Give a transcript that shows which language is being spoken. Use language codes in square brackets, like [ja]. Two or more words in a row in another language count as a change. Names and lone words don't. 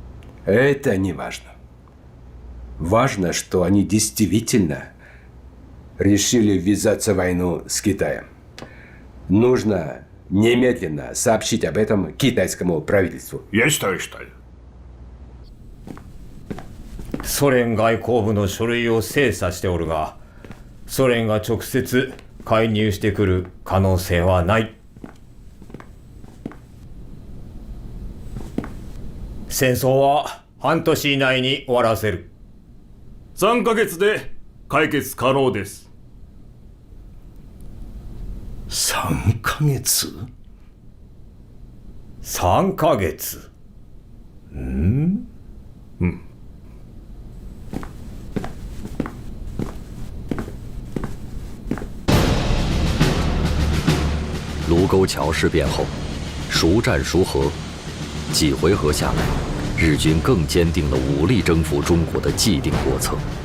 [ru] Это не важно. Важно, что они действительно решили ввязаться в войну с Китаем. Нужно немедленно сообщить об этом китайскому правительству. Есть, товарищ Сталин. [ja] ソ連外交部の書類を精査しておるが、ソ連が直接介入してくる可能性はない。戦争は半年以内に終わらせる。3ヶ月で解決可能です。 3ヶ月 ?3 ヶ月。 [zh] 卢沟桥事变后，孰战孰和，几回合下来，日军更坚定了武力征服中国的既定国策。